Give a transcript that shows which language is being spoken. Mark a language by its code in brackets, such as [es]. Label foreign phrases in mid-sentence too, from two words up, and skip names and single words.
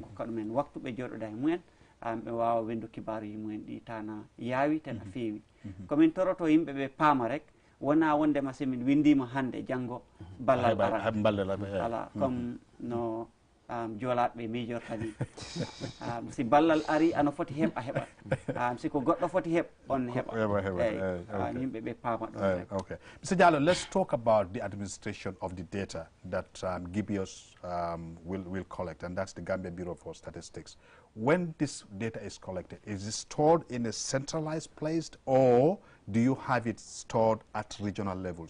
[ff] kokka ɗumen waktu ɓe joɗoɗa e mumen ɓe wawa windu kibaruji mumen ɗi tana yaawi tana feewi komin toroto yimɓeɓe paama rek wona wondema simin windima hande janggo ballal ala comme no joolaɓe mijortani si ballal ari ano foti heɓ a heɓat siko goɗɗo foti heɓ on heɓa yimɓeɓe paama ɗon [en] okay Mr. Jallow, let's talk about the administration of the data that GBIOS will collect, and that's the Gambia Bureau for Statistics. When this data is collected, is it stored in a centralized place, or do you have it stored at regional levels?